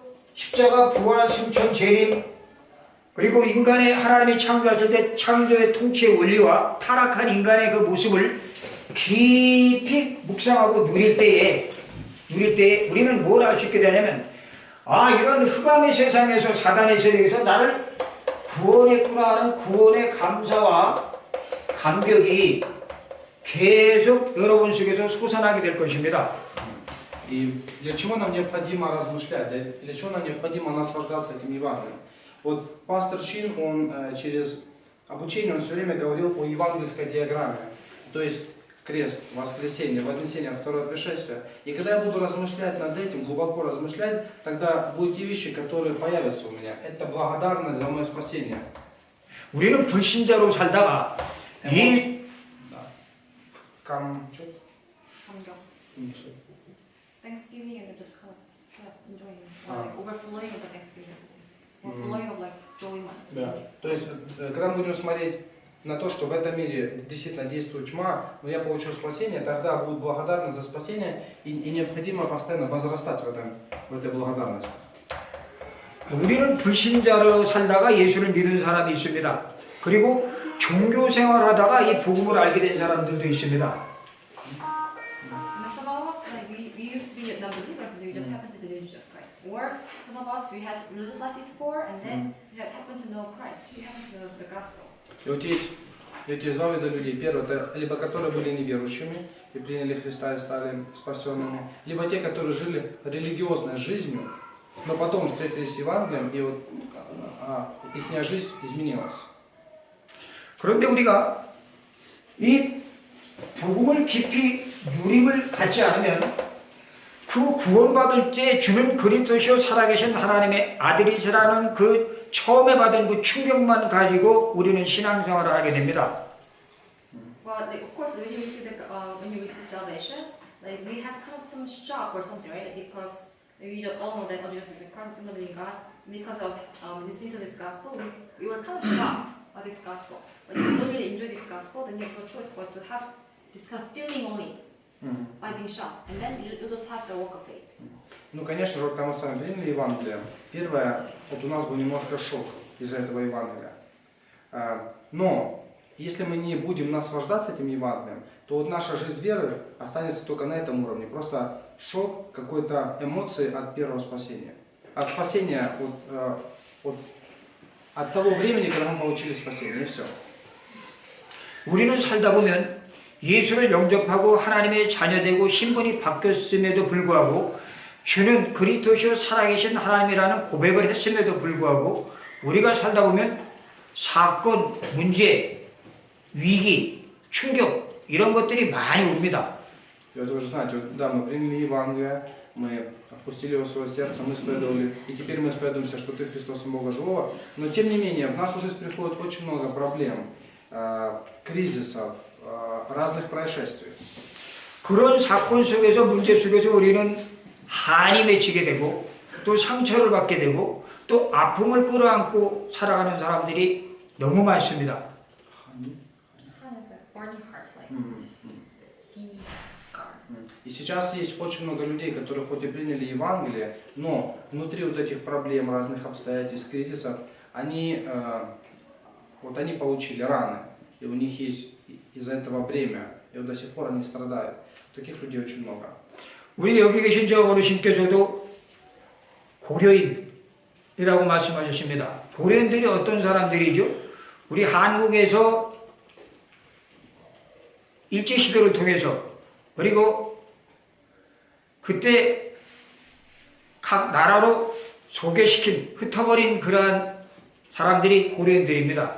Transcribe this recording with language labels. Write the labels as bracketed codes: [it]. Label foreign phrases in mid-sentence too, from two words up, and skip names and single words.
[ko] 십자가, 부활, 승천, 재림, 그리고 인간의 하나님이 창조하실 때 창조의 통치의 원리와 타락한 인간의 그 모습을 깊이 묵상하고 누릴 때에 우리는 뭘 알 수 있게 되냐면, 아, 이런 흑암의 세상에서 사단의 세력에서 나를 구원했구나 하는 구원의 감사와 감격이 계속 여러분 속에서 솟아나게 될 것입니다. [ru] И для чего нам необходимо размышлять, для чего нам необходимо наслаждаться этим Евангелием? Вот пастор Чин, он через обучение, он все время говорил о евангельской диаграмме. То есть крест, воскресение, вознесение, второе пришествие. И когда я буду размышлять над этим, глубоко размышлять, тогда будут те вещи, которые появятся у меня. Это благодарность за мое спасение. [ko] 우리는 불신자로 살다가 이 [en] Thanksgiving and just kind of enjoying, like overflowing of the Thanksgiving, overflowing of like joy. [ru] Да. То есть, когда мы будем смотреть на то, что в этом мире действительно действует тьма, но я получил спасение, тогда будет благодарность за спасение, и необходимо постоянно возрастать в этой благодарности. [ko] 우리는 불신자로 살다가 예수를 믿은 사람이 있습니다. 그리고 종교 생활하다가 이 복음을 알게 된 사람들도 있습니다. [en] And some of us, like we used to be non-believers and we just happened to believe Jesus Christ. Or some of us, we had religious life before and then we had happened to know Christ. We happened to know the gospel. [ru] И вот есть два вида людей. Первое, это либо которые были неверующими и приняли Христа и стали спасенными, либо те, которые жили религиозной жизнью, но потом встретились с Евангелием, и вот их жизнь изменилась. [ko] 그런데 우리가 이 복음을 깊이 누림을 갖지 않으면 그 구원받을 때 주는 그리스도시요 살아계신 하나님의 아들이시라는 그 처음에 받은 그 충격만 가지고 우리는 신앙생활을 하게 됩니다. [en] Well, like, of course, when you receive salvation, like we have kind of some shock or something, right? Because we don't all know that Jesus is a Christ, and living God. Because of listening to this gospel, we were kind of shocked by this gospel. But if you don't really enjoy this gospel, then you have no choice but to have this kind of feeling only by being shocked, and then you just have the walk of faith. [ru] Ну, конечно, вот когда мы с вами приняли Евангелие, первое, вот у нас был немножко шок из-за этого Евангелия. Но если мы не будем наслаждаться этим Евангелием, то вот наша жизнь веры останется только на этом уровне. Просто шок, какой-то эмоции от первого спасения. От спасения, от того времени, когда мы получили спасение, и все. [ko] 우리는 살다 보면 예수를 영접하고 하나님의 자녀되고 신분이 바뀌었음에도 불구하고 주는 그리스도시요 살아계신 하나님이라는 고백을 했음에도 불구하고 우리가 살다 보면 사건, 문제, 위기, 충격 이런 것들이 많이 옵니다. [ru] И вот вы же знаете, вот, да, мы приняли Евангелие, мы впустили его в свое сердце, мы исповедовали, и теперь мы исповедуемся, что ты Христос и Бога живого. Но тем не менее, в нашу жизнь приходит очень много проблем, кризисов, разных происшествий. [ko] 그런 사건 속에서 문제 속에서 우리는 한이 맺히게 되고 또 상처를 받게 되고 또 아픔을 끌어안고 살아가는 사람들이 너무 많습니다. [ru] И сейчас есть очень много людей, которые хоть и приняли Евангелие, но внутри вот этих проблем, разных обстоятельств, кризисов, они получили раны, и у них есть из-за этого бремя, и вот до сих пор они страдают. Таких людей очень много. [ko] 우리 여기 계신 저 어르신께서도 고려인이라고 말씀하셨습니다. 고려인들이 어떤 사람들이죠? 우리 한국에서 일제시대를 통해서 그리고 그때 각 나라로 소개시킨 흩어버린 그러한 사람들이 고려인들입니다.